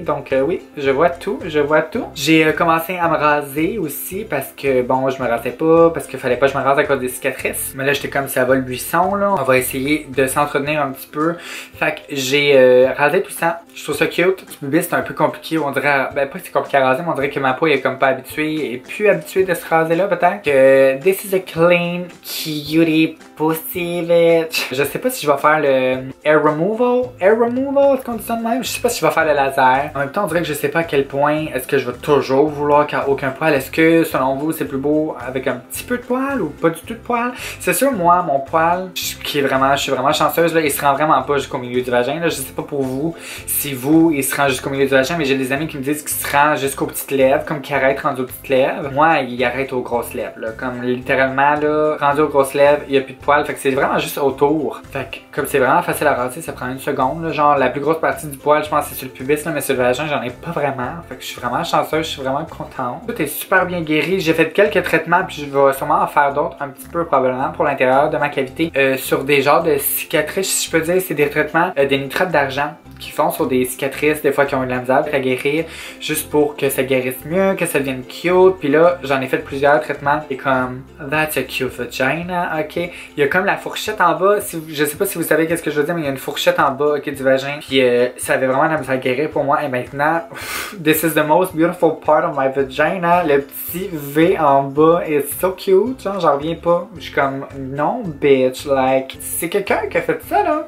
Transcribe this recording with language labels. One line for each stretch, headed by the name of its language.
French: Donc oui, je vois tout, je vois tout. J'ai commencé à me raser aussi parce que bon, je me rasais pas, parce qu'il fallait pas que je me rase à cause des cicatrices. Mais là, j'étais comme ça va le buisson là. On va essayer de s'entretenir un petit peu. Fait que j'ai rasé tout ça. Je trouve ça cute. Le pubis c'est un peu compliqué, on dirait, ben pas que c'est compliqué à raser, mais on dirait que ma peau est comme pas habituée, et plus habituée de se raser là peut-être.
English: Que this is a clean cutie pussy bitch.
French: Je sais pas si je vais faire le hair removal. Hair removal, est-ce qu'on dit ça de même? Je sais pas si je vais faire le laser. En même temps, on dirait que je sais pas à quel point est-ce que je vais toujours vouloir qu'il n'y ait aucun poil. Est-ce que selon vous c'est plus beau avec un petit peu de poil ou pas du tout de poil? C'est sûr, moi, mon poil, je suis vraiment chanceuse là, il se rend vraiment pas jusqu'au milieu du vagin là. Je sais pas pour vous si vous, il se rend jusqu'au milieu du vagin, mais j'ai des amis qui me disent qu'il se rend jusqu'aux petites lèvres, comme qu'il arrête rendu aux petites lèvres. Moi, il arrête aux grosses lèvres là, comme littéralement là, rendu aux grosses lèvres, il y a plus de poil, fait que c'est vraiment juste autour. Fait que comme c'est vraiment facile à raser, ça prend une seconde là. Genre la plus grosse partie du poil, je pense c'est sur le pubis là, mais sur le vagin, j'en ai pas vraiment. Fait que je suis vraiment chanceuse, je suis vraiment contente. Tout est super bien guéri, j'ai fait quelques traitements puis je vais sûrement en faire d'autres un petit peu probablement pour l'intérieur de ma cavité sur des genres de cicatrices, si je peux dire, c'est des traitements des nitrates d'argent qui font sur des cicatrices, des fois qui ont eu de la misère à guérir, juste pour que ça guérisse mieux, que ça devienne cute. Puis là, j'en ai fait plusieurs traitements.
English: Et comme, that's a cute vagina, ok.
French: Il y a comme la fourchette en bas. Si vous, je sais pas si vous savez qu'est-ce que je veux dire, mais il y a une fourchette en bas, ok, du vagin. Puis ça avait vraiment de la misère à guérir pour moi. Et maintenant,
English: this is the most beautiful part of my vagina.
French: Le petit V en bas est
English: so cute.
French: Genre, j'en reviens pas. Je suis comme, non,
English: bitch, like,
French: c'est quelqu'un qui a fait ça, là.